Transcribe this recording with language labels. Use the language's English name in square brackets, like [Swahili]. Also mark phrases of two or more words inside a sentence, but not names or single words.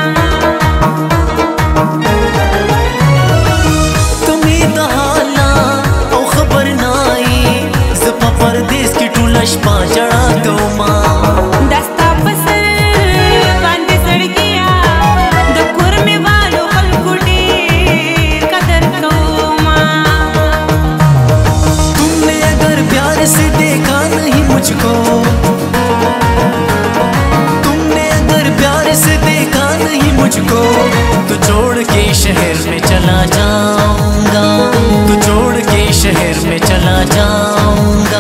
[Pashto] ته مې د حاله او خبر نه یې زه په پردیس کې ټوله شپه ژړا کومه دا ستا په سر باندې زړګیه د کورمې والو خلکو ډېر قدر کومه [Hindi] तुमने अगर प्यार से देखा नहीं मुझको तुमने अगर प्यार से देखा नहीं मुझको तो छोड़ के शहर में चला जाऊंगा तो छोड़ के शहर में चला जाऊंगा